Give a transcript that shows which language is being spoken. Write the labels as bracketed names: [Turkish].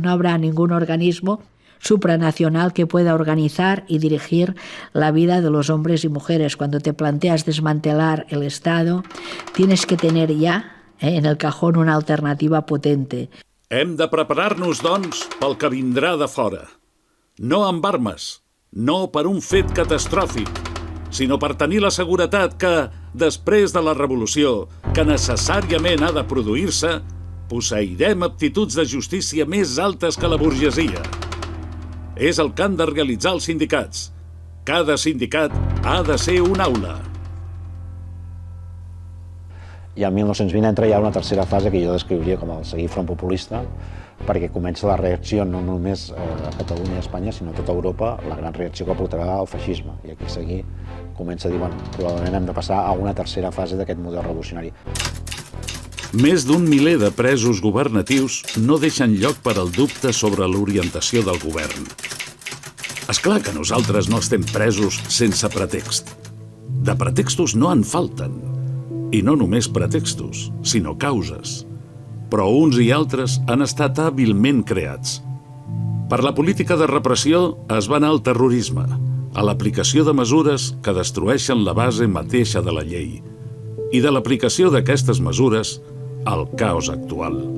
[Spanish] No habrá ningún organismo supranacional que pueda organizar y dirigir la vida de los hombres y mujeres. Cuando te planteas desmantelar el Estado, tienes que tener ya en el cajón una alternativa potente. [Catalan] Hem de preparar-nos, doncs, pel que vindrà de fora. No amb armes, no per un fet catastròfic, sinó per tenir la seguretat que, després de la revolució, que necessàriament ha de produir-se, posseirem aptituds de justícia més altes que la burgesia. És el que han de realitzar els sindicats. Cada sindicat ha de ser una aula. I al 1920 entra ja una tercera fase que jo descriuria com el seguir front populista, perquè comença la reacció no només a Catalunya i a Espanya, sinó a tota Europa, la gran reacció que portarà al feixisme. I aquí seguir comença a dir, bueno, probablement hem de passar a una tercera fase d'aquest model revolucionari. Més d'un miler de presos governatius no deixen lloc per al dubte sobre l'orientació del govern. És clar que nosaltres no estem presos sense pretext. De pretextos no en falten. I no només pretextos, sinó causes. Però uns i altres han estat hàbilment creats. Per la política de repressió es va anar al terrorisme, a l'aplicació de mesures que destrueixen la base mateixa de la llei i de l'aplicació d'aquestes mesures al caos actual.